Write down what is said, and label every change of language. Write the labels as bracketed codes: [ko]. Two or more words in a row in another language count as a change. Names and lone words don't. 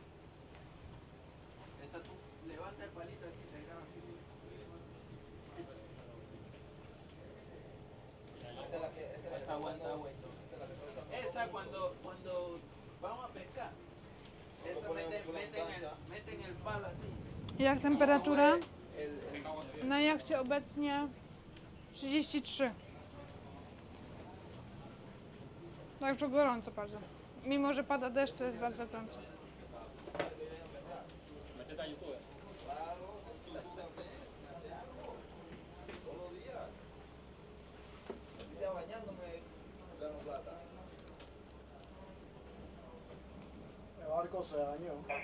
[es] Esa tú levanta el palito así te graba así. Esa aguanta agua y todo. Esa cuando vamos a pescar. Esa meten el palo así. [pl] Jak temperatura? [es] El, [pl] Na jachcie obecnie 33. Także gorąco bardzo. Mimo, że pada deszcz, to jest bardzo gorąco. [es] Métete a YouTube. El barco se dañó.